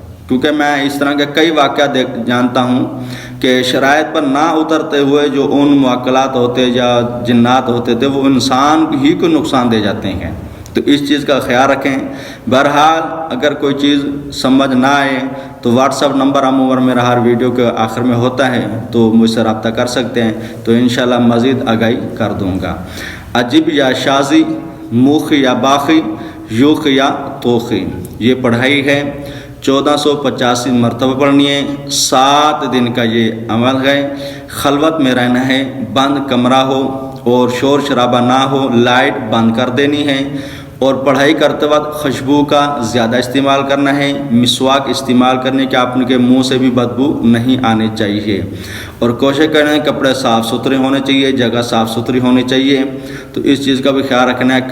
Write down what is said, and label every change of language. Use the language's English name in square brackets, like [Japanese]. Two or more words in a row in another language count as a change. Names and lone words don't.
[Urdu] کیونکہ میں اس طرح کے کئی واقعات جانتا ہوں کہ شرائط پر نہ اترتے ہوئے جو ان معقلات ہوتے یا جنات ہوتے تھے وہ انسان ہی کو نقصان دے جاتے ہیں۔ تو اس چیز کا خیال رکھیں۔ بہرحال اگر کوئی چیز سمجھ نہ آئے تو واٹس ایپ نمبر عموماً میرا ہر ویڈیو کے آخر میں ہوتا ہے، تو مجھ سے رابطہ کر سکتے ہیں، تو انشاءاللہ مزید آگاہی کر دوں گا۔ عجیب یا شاذی، موخ یا باخی، یوخ یا توخی، یہ پڑھائی ہے 1485 مرتبہ پڑھنی ہے، 7 دن کا یہ عمل ہے۔ خلوت میں رہنا ہے، بند کمرہ ہو اور شور شرابہ نہ ہو، لائٹ بند کر دینی ہے، اور پڑھائی کرتے وقت خوشبو کا زیادہ استعمال کرنا ہے، مسواک استعمال کرنے کے آپ کے منہ سے بھی بدبو نہیں آنی چاہیے، اور کوشش کریں کپڑے صاف ستھرے ہونے چاہیے، جگہ صاف ستھری ہونی چاہیے، تو اس چیز کا بھی خیال رکھنا ہے۔